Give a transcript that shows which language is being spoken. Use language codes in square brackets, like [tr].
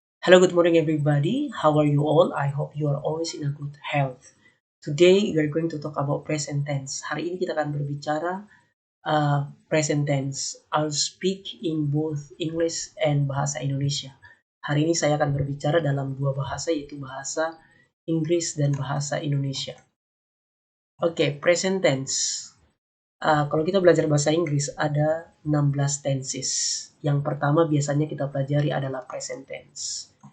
[en] Hello, good morning, everybody. How are you all? I hope you are always in a good health. Today, we are going to talk about present tense. [id] Hari ini kita akan berbicara present tense. [en] I'll speak in both English and bahasa Indonesia. [id] Hari ini saya akan berbicara dalam dua bahasa, yaitu bahasa Inggris dan bahasa Indonesia. Oke, present tense. Kalau kita belajar bahasa Inggris, ada 16 tenses. Yang pertama biasanya kita pelajari adalah present tense.